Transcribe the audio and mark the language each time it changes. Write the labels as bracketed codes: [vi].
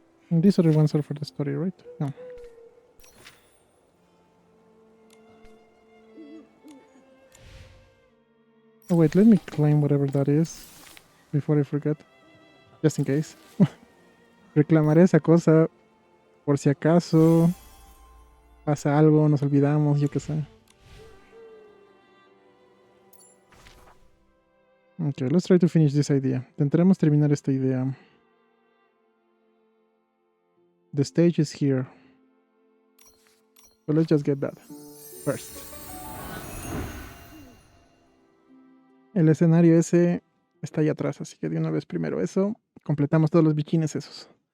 [en] And these other ones are for the story, right? No. Oh wait, let me claim whatever that is before I forget. Just in case. [es] Reclamaré esa cosa por si acaso pasa algo, nos olvidamos, yo qué sé. [en] Okay, let's try to finish this idea. [es] Intentaremos terminar esta idea. [en] The stage is here. So let's just get that first. [es] El escenario ese está allá atrás, así que de una vez primero eso. Completamos todos los bichines esos.